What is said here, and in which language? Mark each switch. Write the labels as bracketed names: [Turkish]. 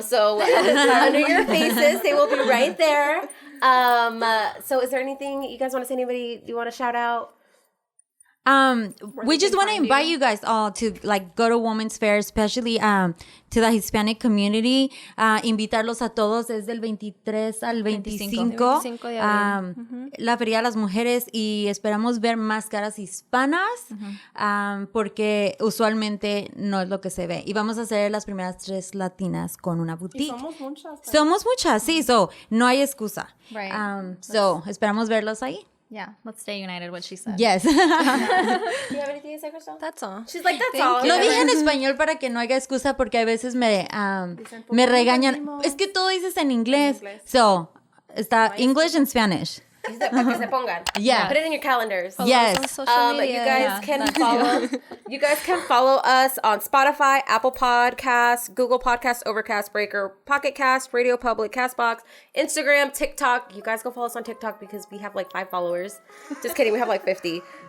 [English] So under your faces, they will be right there. So is there anything you guys want to say? Anybody you want to shout out? We just want to invite you guys all to like go to Women's Fair, especially to the Hispanic community. [Spanish] Invitarlos a todos desde el 23 al 25. La Feria de las Mujeres, y esperamos ver más caras hispanas porque usualmente no es lo que se ve. Y vamos a ser las primeras 3 latinas con una boutique. Y somos muchas. Somos muchas, sí. [English] So, [Spanish] no hay excusa. [English] Right. [Spanish] So, esperamos verlos ahí. [English] Yeah, let's stay united, what she said. Yes. Do you have anything to say, Crystal? That's all. She's like, that's all. [Spanish] Lo dije en español para que no haya excusa porque a veces me regañan. Es que todo dices en inglés. So, está [English] English and Spanish. [Spanish] Para que se pongan. [English] Yeah. Put it in your calendars. Yes. You guys can follow. You guys can follow us on Spotify, Apple Podcasts, Google Podcasts, Overcast, Breaker, Pocket Cast, Radio Public, Castbox, Instagram, TikTok. You guys go follow us on TikTok because we have like 5 followers. Just kidding, we have like 50.